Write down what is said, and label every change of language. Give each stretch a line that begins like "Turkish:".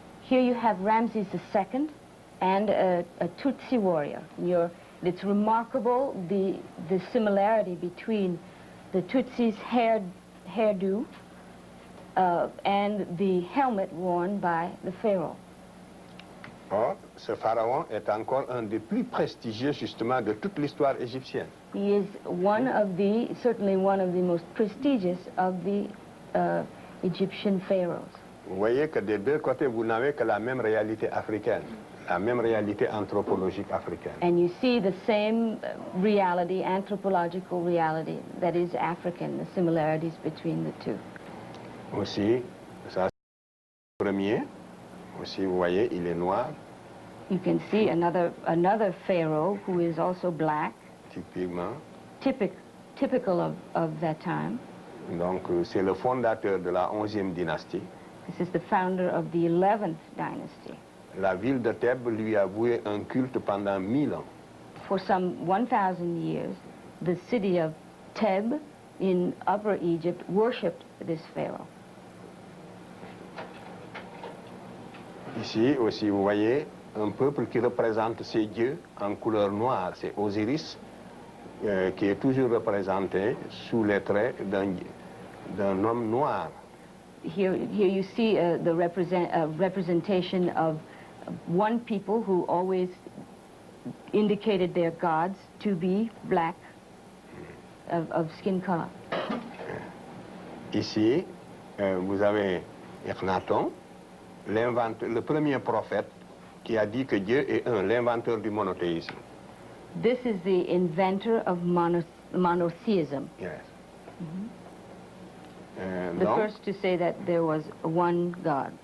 English: Here you have Ramses II and a Tutsi warrior. It's remarkable the similarity between the Tutsi's hairdo and the helmet worn by the pharaoh.
French: Or, ce pharaon est encore un des plus prestigieux, justement, de toute l'histoire égyptienne.
English: He is certainly one of the most prestigious of the Egyptian pharaohs.
French: Vous voyez que des deux côtés, vous n'avez que la même réalité africaine, la même réalité anthropologique africaine.
English: And you see the same reality, anthropological reality, that is African, the similarities between the two.
French: Aussi, ça c'est le premier. Aussi, vous voyez, il est noir.
English: You can see another pharaoh who is also black.
French: Typiquement.
English: Typical of that time.
French: Donc, c'est le fondateur de la 11e dynastie.
English: This is the founder of the 11th dynasty.
French: La ville de Thèbes lui a voué un culte pendant 1000 ans.
English: for some 1,000 years, the city of Theb in Upper Egypt worshipped this pharaoh.
French: Ici aussi, vous voyez un peuple qui représente ces dieux en couleur noire, c'est Osiris, qui est toujours représenté sous les traits d'un homme noir.
English: Here you see the representation of one people who always indicated their gods to be black, of skin color.
French: Ici, vous avez Akhenaton, le premier prophète qui a dit que Dieu est un, l'inventeur du monothéisme.
English: This is the inventor of monotheism. Yes. The
French: Donc,
English: first to say that there was one God.